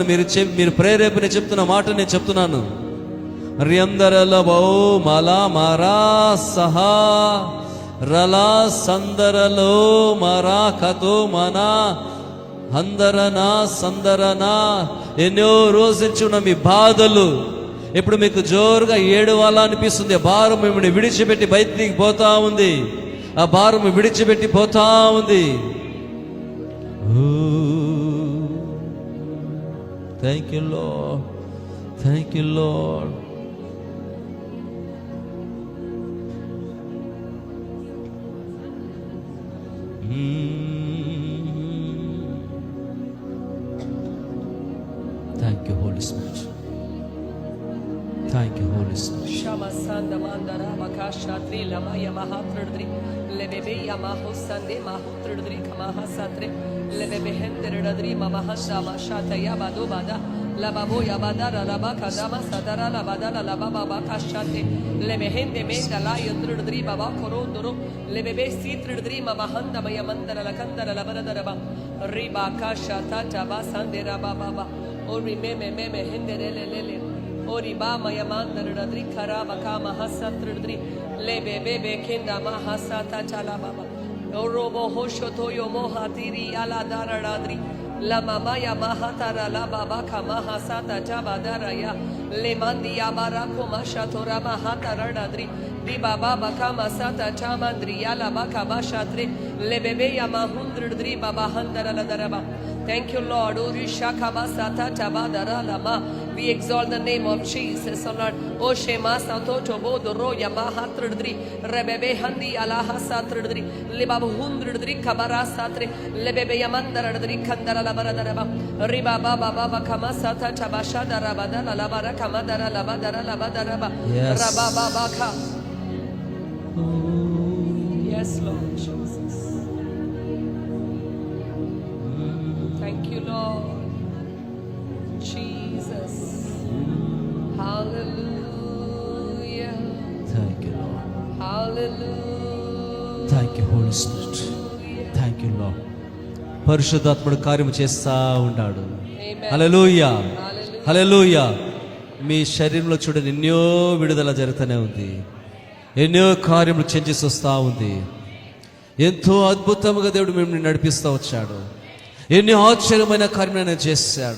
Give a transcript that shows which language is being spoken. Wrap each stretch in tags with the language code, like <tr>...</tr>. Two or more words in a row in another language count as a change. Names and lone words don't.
<te>మీరు ప్రేరేపణ చెప్తున్న మాట నేను చెప్తున్నాను. రియందరల బౌ మలా మారా సహా రలా సందరలో మరా కతో మనా అందరనా సందరనా. ఎన్నో రోజుల నుంచి ఉన్న మీ బాధలు ఇప్పుడు మీకు జోరుగా ఏడవాలా అనిపిస్తుంది. ఆ భారం మిమ్మల్ని విడిచిపెట్టి బయటికి పోతా ఉంది. ఆ భారం విడిచిపెట్టి పోతా ఉంది.</te> <en>Thank you Lord. Thank you, Holy Spirit. Shama sanda mandara makashatri lama yamahatrudri lebebe yamahosande mahutrudri kamahasatre lebebe henderadri mamahasa mashata yabado bada La baboya badara la baka dama sadara la badara la baba baka shate le mehende menda la yudrudri baba korondoro le bebe sitrdri mama handa maya mandara la kandara la badara ba riba kasha tata ba sandera baba ba ori meme meme hende lele ori ba maya mandara dri kara baka mahasatrdri le bebe kenda mahasata chala baba orobo hoshoto yo mohatiri ala daradri La mamaya mahatara la baba kama hasata jabadara ya le mandi ya barako mashatora mahatara nadri di baba kama sata chamandri ya la baka bashatri le bebe ya mahundri baba handara la daraba. Thank you, Lord. Urisha kama sata jabadara la ma. We exalt the name of Jesus, O Lord. O shema sato chobo doro ya mahatrdri rebebe handi alaha satrdri le babu hundri kabara satre le bebe ya mandaradri kandara riba baba baba kama sata tabashada rabada la bara kama dara la badara la badara ba raba baba ka. Yes, Lord Jesus. Thank you, Lord Jesus. Hallelujah. Thank you, Lord. Hallelujah. Thank you, Holy Spirit. Thank you, Lord.</en> <te>పరిశుద్ధాత్ముడు కార్యము చేస్తా ఉన్నాడు. హల్లెలూయా, హల్లెలూయా. మీ శరీరంలో చూడండి ఎన్నో విడుదల జరుగుతూనే ఉంది, ఎన్నో కార్యములు చేంజెస్ వస్తూ ఉంది. ఎంతో అద్భుతంగా దేవుడు మిమ్మల్ని నడిపిస్తూ వచ్చాడు, ఎన్నో ఆశ్చర్యమైన కార్యములను చేశాడు.</te>